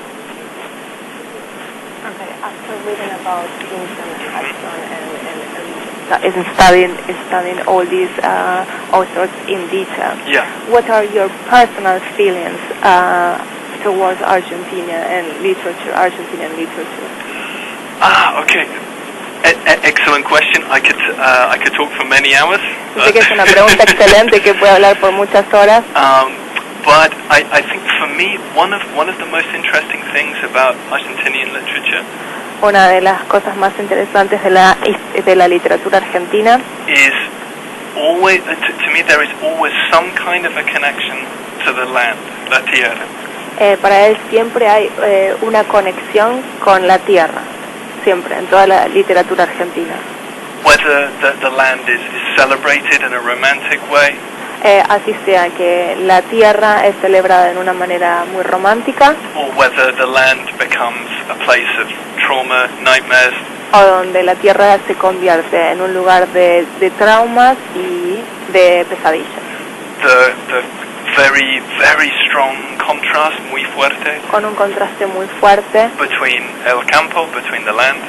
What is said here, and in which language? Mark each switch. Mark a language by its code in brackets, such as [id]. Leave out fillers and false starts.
[en] After reading about Vincent Hudson and studying all these authors in detail, what are your personal feelings towards Argentina and literature, Argentinian literature? Okay. Excellent question. I could talk for many hours. [es] Sé que es una pregunta excelente que puedo hablar por muchas horas. [en] But I think for me, one of the most interesting things about Argentinian literature, [es] una de las cosas más interesantes de la literatura argentina, [en] is always to me there is always some kind of a connection to the land, [es] la tierra. Para él siempre hay una conexión con la tierra, siempre en toda la literatura argentina. [en] Whether the land is celebrated in a romantic way. [es] Así sea que la tierra es celebrada en una manera muy romántica, [en] or whether the land becomes a place of trauma, nightmares, [es] o donde la tierra se convierte en un lugar de traumas y de pesadillas. [en] The very, very strong contrast, [es] muy fuerte, con un contraste muy fuerte [en] between [es] el campo, [en] between the land,